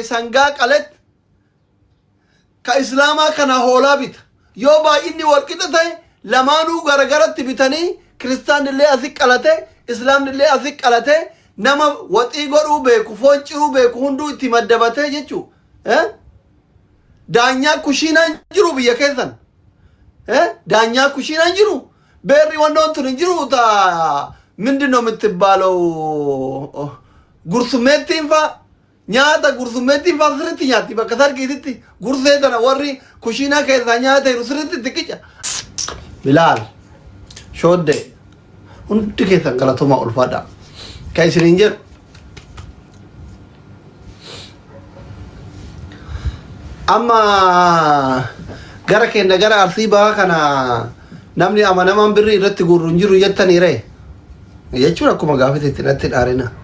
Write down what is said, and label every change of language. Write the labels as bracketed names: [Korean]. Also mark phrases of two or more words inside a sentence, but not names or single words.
[Oromo] sangaa qalet ka islaama kana hoolaa bita yoo baay'inni walqixa ta'e lamaanuu garagaratti bitanii kiristaanillee asii qalate islaamnillee asii qalate nama waxii godhuu beeku foon ciruu beeku hunduu itti maddabatee jechuu daanyaa kushiinaan jiru biyya keessan daanyaa kushiinaan jiru beerri wannoon tun hin jiru ta [Amharic] ምንድን ነው የምትባለው [Oromo] gursummeetiin fa nyaata gursummeetti faasiritti nyaatti bakka sarkiititti gursee tana warri kushiinaa keessaa nyaata jiru sirritti xiqqicha bilaal shoodde hundi keessan galatoomaa ulfaadha kan isiniin jedhu amma gara keenya gara arsii bahaa kana namni amanamaan birri irratti gurru hin jiru jettanii ree jechuun akkuma gaafetetti natti dhaarina